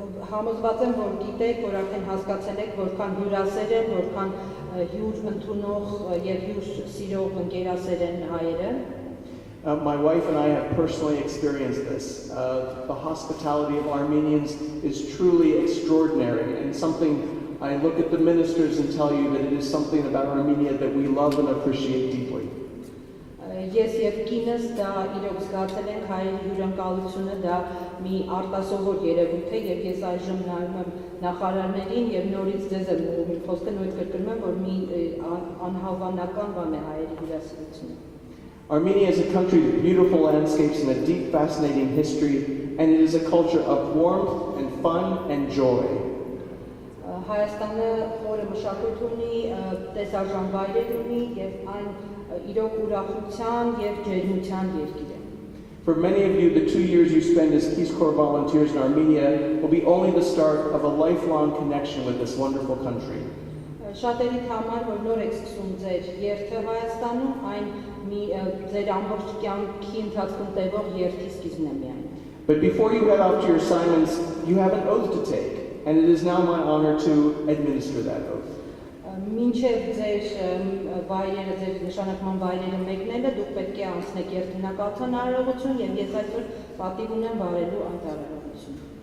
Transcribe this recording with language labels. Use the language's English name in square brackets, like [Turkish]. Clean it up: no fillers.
[Armenian] Համոզված եմ, որ գիտեք, որ արդեն հասկացել եք, որքան հյուրասեր են, որքան հյուր ընդունող եւ հյուր սիրող ընկերասեր են հայերը։ [English] My wife and I have personally experienced this. The hospitality of Armenians is truly extraordinary and something I look at the ministers and tell you that it is something about Armenia that we love and appreciate deeply. [Armenian] Ես եւ կինս դա իրոք զգացել ենք հայերի հյուրընկալությունը, դա մի արտասովոր երևույթ է եւ ես այժմ նայում եմ նախարարներին եւ նորից ձեզ եմ ուղղում խոսքը նույն կրկնում եմ, որ մի անհավանական բան է հայերի հյուրասիրությունը։ [English] Armenia is a country with beautiful landscapes and a deep, fascinating history, and it is a culture of warmth and fun and joy. [Armenian] Հայաստանը խորը մշակույթ ունի, տեսարժան վայրեր ունի եւ այն իրոք ուրախության եւ ջերմության երկիր է։ [English] For many of you, the 2 years you spend as Peace Corps volunteers in Armenia will be only the start of a lifelong connection with this wonderful country. [Armenian] Շատերիդ համար, որ նոր եք սկսում ձեր երթը Հայաստանում, այն մի ձեր ամբողջ կյանքի ընթացքում տևող երթի սկիզբն է միայն։ [English] But before you head off to your assignments, you have an oath to take, and it is now my honor to administer that oath. [Armenian] Մինչև ձեր վայրերը, ձեր նշանակման վայրերը մեկնելը, դուք պետք է անցնեք երթնակացան արարողություն եւ ես այսօր պատիվ ունեմ վարելու այդ արարողությունը։